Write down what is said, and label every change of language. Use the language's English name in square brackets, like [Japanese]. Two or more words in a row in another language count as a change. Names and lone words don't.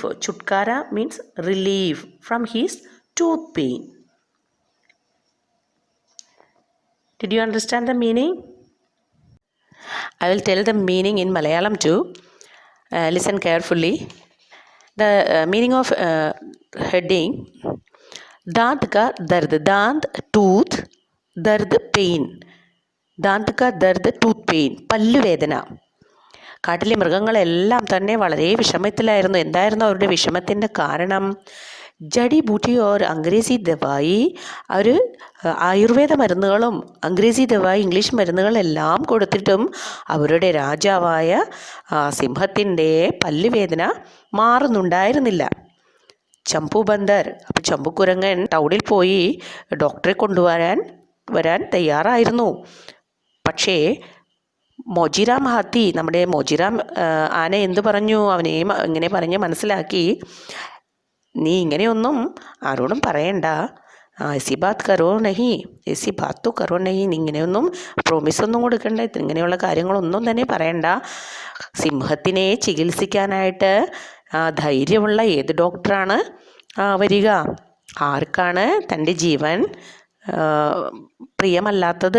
[English] Chutkara means relief from his tooth pain. Did you understand the meaning? I will tell the meaning in Malayalam too. Listen carefully. The meaning of heading, [Hindi] दांत का दर्द. दांत tooth, दर्द pain. दांत का दर्द [English] tooth pain, [Malayalam] പല്ല് വേദന. കാട്ടിലെ മൃഗങ്ങളെല്ലാം തന്നെ വളരെ വിഷമത്തിലായിരുന്നു. എന്തായിരുന്നു അവരുടെ വിഷമത്തിൻ്റെ കാരണം? [Hindi] जड़ी बूटी और अंग्रेज़ी दवाई, [Malayalam] അവർ ആയുർവേദ മരുന്നുകളും [Hindi] अंग्रेज़ी दवाई [Malayalam] ഇംഗ്ലീഷ് മരുന്നുകളെല്ലാം കൊടുത്തിട്ടും അവരുടെ രാജാവായ സിംഹത്തിൻ്റെ പല്ലുവേദന മാറുന്നുണ്ടായിരുന്നില്ല. ചമ്പു ബന്ദർ, അപ്പോൾ ചമ്പുക്കുരങ്ങൻ ടൗണിൽ പോയി ഡോക്ടറെ വരാൻ തയ്യാറായിരുന്നു. പക്ഷേ മോജിറാം ഹാത്തി, നമ്മുടെ മോജിറാം ആന എന്ത് പറഞ്ഞു? അവനെ ഇങ്ങനെ പറഞ്ഞ് മനസ്സിലാക്കി, നീ ഇങ്ങനെയൊന്നും ആരോടും പറയണ്ട, [Hindi] ऐसी बात करो नहीं, ऐसी बात तो करो नहीं, [Malayalam] ഇങ്ങനെയൊന്നും പ്രോമിസൊന്നും കൊടുക്കണ്ട, ഇങ്ങനെയുള്ള കാര്യങ്ങളൊന്നും തന്നെ പറയണ്ട. സിംഹത്തിനെ ചികിത്സിക്കാനായിട്ട് ധൈര്യമുള്ള ഏത് ഡോക്ടറാണ് വരിക? ആർക്കാണ് തൻ്റെ ജീവൻ പ്രിയമല്ലാത്തത്?